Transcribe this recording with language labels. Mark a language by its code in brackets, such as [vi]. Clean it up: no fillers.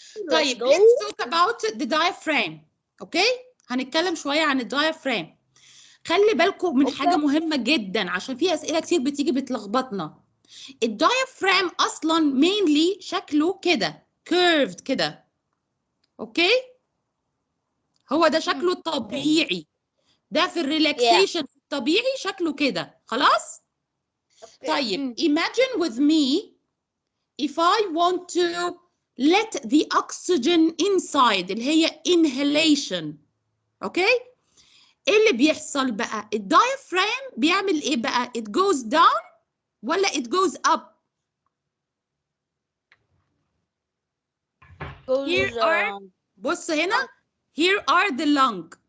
[en] طيب, let's talk about the diaphragm. Okay? [ar] هنتكلم شوية عن الدايفرام. خلي بالكم من حاجة مهمة جدا عشان في أسئلة كتير بتيجي بتلخبطنا. الدايفرام أصلا mainly شكله كده curved كده. أوكي؟ هو ده شكله الطبيعي. ده في الريلاكسيشن الطبيعي شكله كده. خلاص؟ طيب, [en] imagine with me if I want to let the oxygen inside [ar] اللي هي inhalation. أوكي؟ ايه اللي بيحصل بقى؟ الدايفرام بيعمل ايه بقى؟ [en] it goes down [ar] ولا [en] it goes up؟ here are [ar] بص هنا [en] here are the lung.